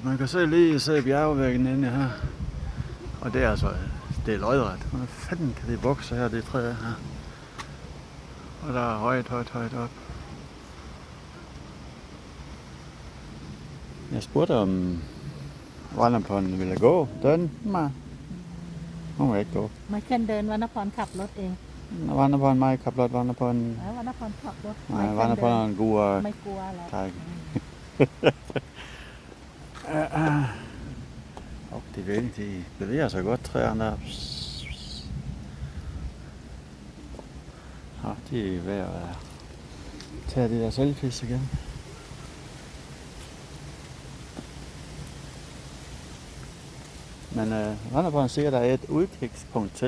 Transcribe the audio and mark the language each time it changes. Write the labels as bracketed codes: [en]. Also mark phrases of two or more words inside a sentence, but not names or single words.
[da] Man kan se bjergvæggen inde her. Og det er altså, det er lodret. Hvordan fanden kan det vokse her, det træ her? Og der er højt op. Jeg spurgte om Vanderpon ville gå. Den mig. Hun vil ikke gå. [th] ไม่เคลื่อนเดินวรรณพรขับรถเอง [da] Vanderpon mig, Kaplot Vanderpon. [th] วรรณพรขับรถ [da] Nej, Vanderpon går. [th] ไม่กลัวหรอก [da] Tak. Og de bevæger sig godt, træerne der. Ja, de er ved at tage de der selfies igen. Men Vanderpon siger, der er et udkigspunkt til.